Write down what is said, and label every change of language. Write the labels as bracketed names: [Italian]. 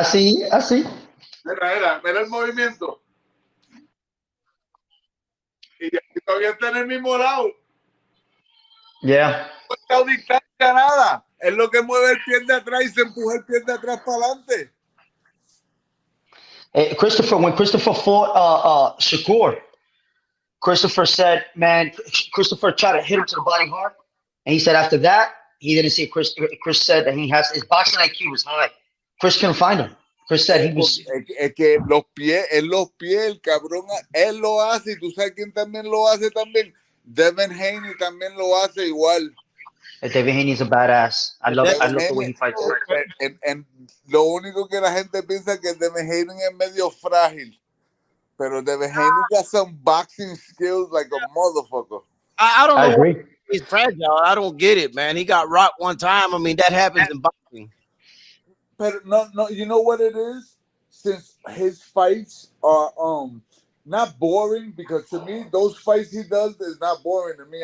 [English] I see. [Spanish] mira el movimiento. Y todavía está en el mismo lado. [English] Yeah. [Spanish] No está distancia nada. Es lo que mueve el pie de atrás y se empuja el pie de atrás para adelante. [English] Hey, when Christopher fought Shakur, Christopher said, man, Christopher tried to hit him to the body hard. And he said after that, he didn't see Chris said that he has his boxing IQ was high. Chris couldn't find him. Chris said he was [Spanish] Es que los pies, el cabrón, él lo hace y tú sabes quién también lo hace también. Devin Haney también lo hace igual. [English] David Haney's a badass. I love the way he fights. [Spanish] En lo único que la gente piensa que Devin Haney es medio frágil. Pero [English] Devin Haney got some boxing skills like a motherfucker. I don't know. I agree. He's fragile. I don't get it, man. He got rocked one time. I mean, that happens in boxing. But no, you know what it is? Since his fights are not boring, because to me those fights he does is not boring to me.